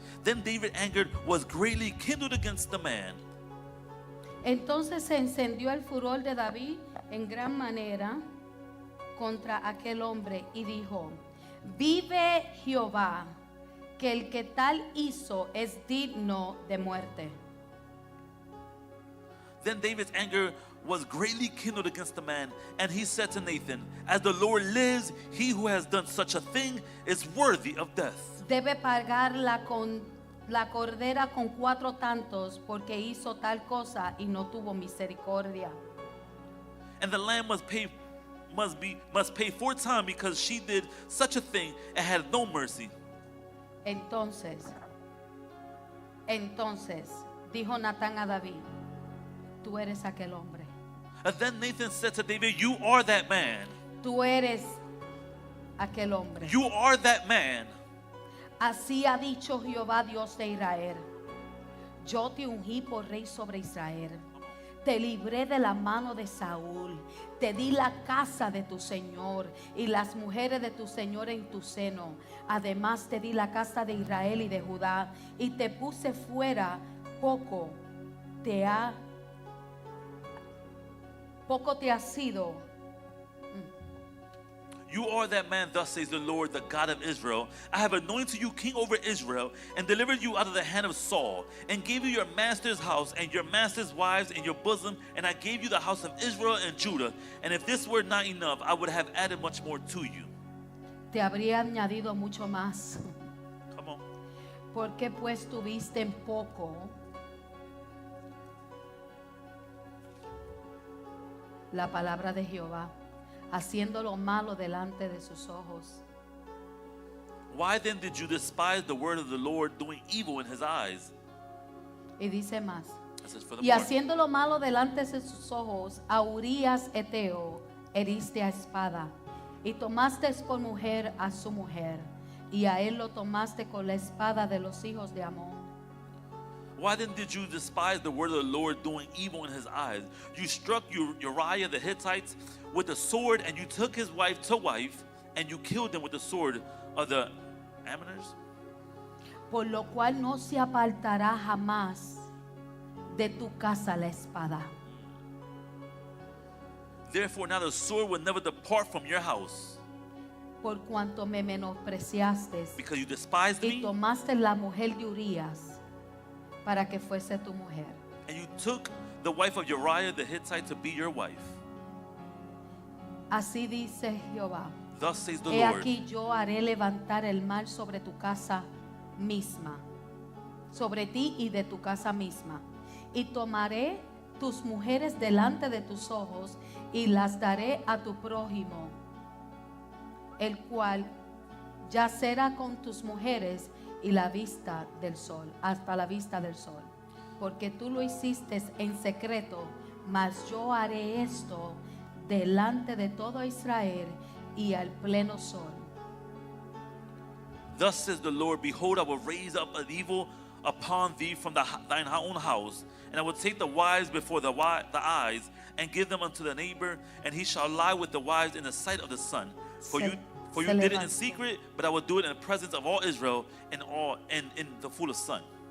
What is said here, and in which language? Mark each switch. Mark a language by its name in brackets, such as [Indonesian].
[English] Then David angered was greatly kindled against the man. [Spanish] Entonces se encendió el furor de David en gran manera contra aquel hombre y dijo: vive Jehová, que el que tal hizo es digno de muerte. [English] Then David's anger was greatly kindled against the man, and he said to Nathan, as the Lord lives, he who has done such a thing is worthy of death. [Spanish] Debe pagar la cordera con 4 tantos porque hizo tal cosa y no tuvo misericordia. [English] And the lamb must pay 4 times because she did such a thing and had no mercy. [Spanish] Entonces dijo Natán a David: tú eres aquel hombre. [English] And then Nathan said to David, you are that man. [Spanish] Tú eres aquel hombre. [English] You are that man. [Spanish] Así ha dicho Jehová, Dios de Israel: yo te ungí por rey sobre Israel, te libré de la mano de Saúl, te di la casa de tu señor y las mujeres de tu señor en tu seno. Además te di la casa de Israel y de Judá, y te puse fuera. Poco te ha sido. [English] You are that man, thus says the Lord, the God of Israel. I have anointed you king over Israel, and delivered you out of the hand of Saul, and gave you your master's house and your master's wives in your bosom, and I gave you the house of Israel and Judah. And if this were not enough, I would have added much more to you. [Spanish] Te habría añadido mucho más. [English] Come on. [Spanish] Porque pues tuviste en poco, la palabra de Jehová, haciendo lo malo delante de sus ojos. [English] Why then did you despise the word of the Lord, doing evil in his eyes? [Spanish] Y dice más. [English] It says, [Spanish] Y haciendo lo malo delante de sus ojos, a Urías Eteo heriste a espada, y tomaste por mujer a su mujer, y a él lo tomaste con la espada de los hijos de Amón. [English] Why then did you despise the word of the Lord, doing evil in his eyes? You struck Uriah the Hittites with the sword, and you took his wife to wife, and you killed them with the sword of the Ammonites. [Spanish] Por lo cual no se apartará jamás de tu casa la espada. [English] Therefore now the sword will never depart from your house, [Spanish] Por cuanto me menospreciaste [English] because you despised [Spanish] y [English] me, [Spanish] tomaste la mujer de Urías para que fuese tu mujer. [English] and you took the wife of Uriah the Hittite to be your wife. [Spanish] Así dice Jehová. [English] Thus says the He Lord, [Spanish] aquí yo haré levantar el mal sobre tu casa misma, sobre ti y de tu casa misma, y tomaré tus mujeres delante de tus ojos y las daré a tu prójimo, el cual yacerá con tus mujeres y la vista del sol, hasta la vista del sol, porque tú lo hiciste en secreto, mas yo haré esto delante de todo Israel y al pleno sol. [English] Thus says the Lord, behold, I will raise up an evil upon thee from thine own house, and I will take the wives before the eyes, and give them unto the neighbor, and he shall lie with the wives in the sight of the sun. For you did it in secret, but I will do it in the presence of all Israel and in the fullest sun.